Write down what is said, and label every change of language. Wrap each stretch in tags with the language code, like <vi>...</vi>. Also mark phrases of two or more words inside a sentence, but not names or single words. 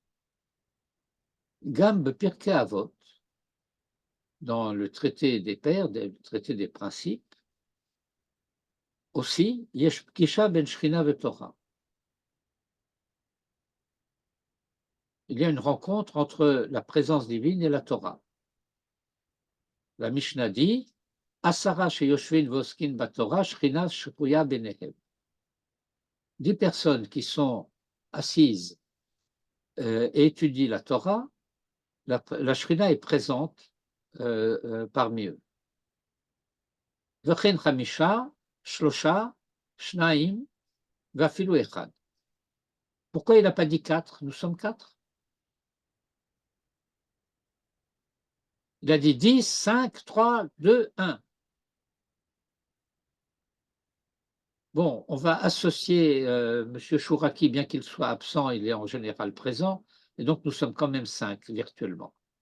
<he>גם פרקי אבות,</he> <fr>dans le traité des pères, le traité des principes, aussi,</fr> <he>יש פגישה בין שכינה ותורה.</he> <fr>Il y a une rencontre entre la présence divine et la Torah. La Mishnah dit</fr> <he>עשרה שיושבין ועוסקין בתורה שכינה שרויה ביניהם.</he> <fr>10 personnes qui sont assises et étudient la Torah, la Shrina est présente parmi eux.</fr> <he>וכן חמישה, שלושה, שניים, ואפילו אחד.</he> <fr>Pourquoi il n'a pas dit 4? Nous sommes 4. Il a dit 10, 5, 3, 2, 1. Bon, on va associer M. Chouraki, bien qu'il soit absent, il est en général présent, et donc nous sommes quand même 5 virtuellement.</fr>